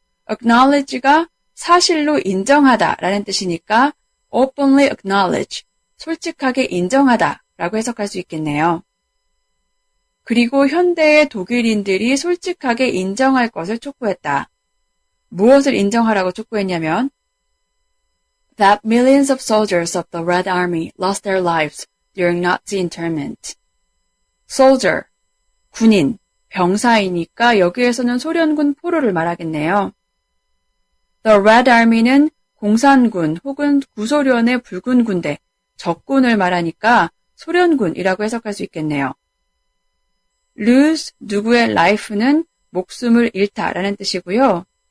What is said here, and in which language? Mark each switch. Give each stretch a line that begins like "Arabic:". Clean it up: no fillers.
Korean: acknowledge가 사실로 인정하다 라는 뜻이니까
English: openly acknowledge,
Korean: 솔직하게 인정하다 라고 해석할 수 있겠네요. 그리고 현대의 독일인들이 솔직하게 인정할 것을 촉구했다. 무엇을 인정하라고 촉구했냐면
English: that millions of soldiers of the Red Army lost their lives during Nazi internment. soldier,
Korean: 군인, 병사이니까 여기에서는 소련군 포로를 말하겠네요. The Red Army는 공산군 혹은 구소련의 붉은 군대, 적군을 말하니까 소련군이라고 해석할 수 있겠네요. lose, 누구의 life는 목숨을 잃다라는 뜻이고요.